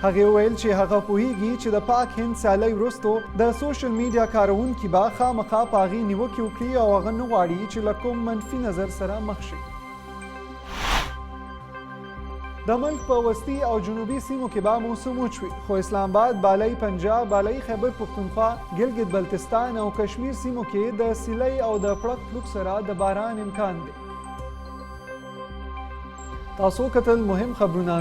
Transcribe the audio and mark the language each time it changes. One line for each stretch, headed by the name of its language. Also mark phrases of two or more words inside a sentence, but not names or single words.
Pashto: هغې وویل چې هغه پوهیږي چې د پاک هند سیالۍ وروسته د سوشل میډیا کاروونکي به خامخا په هغې نیوکې وکړي او هغه نه غواړي چې له کوم منفي نظر سره مخ شي. د ملک په وسطي او جنوبي سیمو کې به موسم وچوي، خو اسلام آباد، بالای پنجاب، بالای خیبر پختونخوا، ګلګت بلتستان او کشمیر سیمو کې د سیلۍ او د پړق پلوک سره د باران امکان دی. تاسو کتل مهم خبرونه.